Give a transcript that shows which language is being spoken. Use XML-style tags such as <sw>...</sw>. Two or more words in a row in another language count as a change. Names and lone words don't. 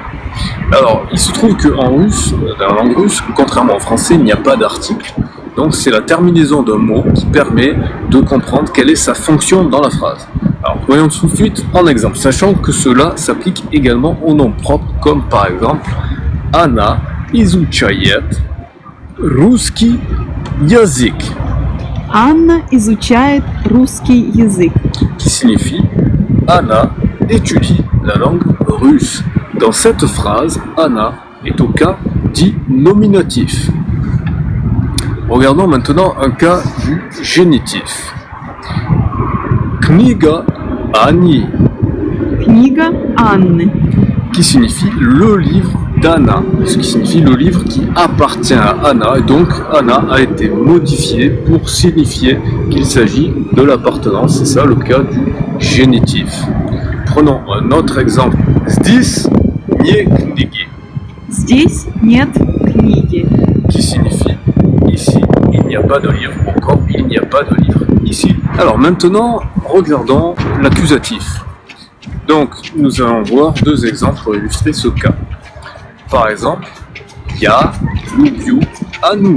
<fr>Alors, il se trouve qu'en russe, dans la langue russe, contrairement au français, il n'y a pas d'article. Donc, c'est la terminaison d'un mot qui permet de comprendre quelle est sa fonction dans la phrase. Alors, voyons tout de suite en exemple, sachant que cela s'applique également aux noms propres, comme par exemple</fr> <ru>Anna изучает русский язык, Анна изучает русский язык.</ru> <fr>qui signifie Anna étudie la langue russe. Dans cette phrase, Anna est au cas dit nominatif. Regardons maintenant un cas du génitif.</fr> <ru>Книга Ани, Книга Анны.</ru> <fr>qui signifie le livre d'Anna, ce qui signifie le livre qui appartient à Anna, et donc Anna a été modifié pour signifier qu'il s'agit de l'appartenance, c'est ça le cas du génitif. Prenons un autre exemple.</fr> <ru>Здесь не книги, Здесь нет книги.</ru> <fr>qui signifie ici il n'y a pas de livre, ou encore il n'y a pas de livre ici. Alors maintenant, regardons l'accusatif. Donc nous allons voir deux exemples pour illustrer ce cas. Par exemple,</fr> <ru>Я люблю Анну,</ru>